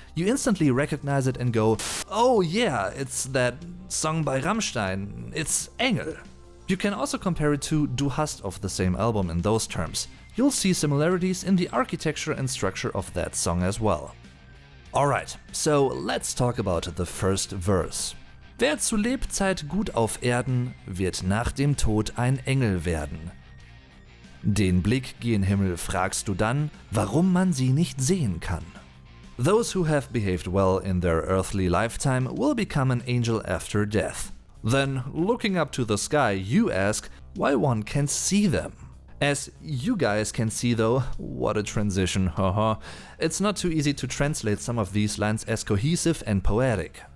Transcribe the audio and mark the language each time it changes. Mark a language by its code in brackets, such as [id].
[en] You instantly recognize it and go, oh yeah, it's that song by Rammstein, it's Engel. You can also compare it to Du hast of the same album in those terms. You'll see similarities in the architecture and structure of that song as well. Alright, so let's talk about the first verse. [de] Wer zu Lebzeit gut auf Erden, wird nach dem Tod ein Engel werden. Den Blick gen Himmel fragst du dann, warum man sie nicht sehen kann. [en] Those who have behaved well in their earthly lifetime will become an angel after death. Then, looking up to the sky, you ask why one can't see them. As you guys can see though, what a transition, haha. It's not too easy to translate some of these lines as cohesive and poetic.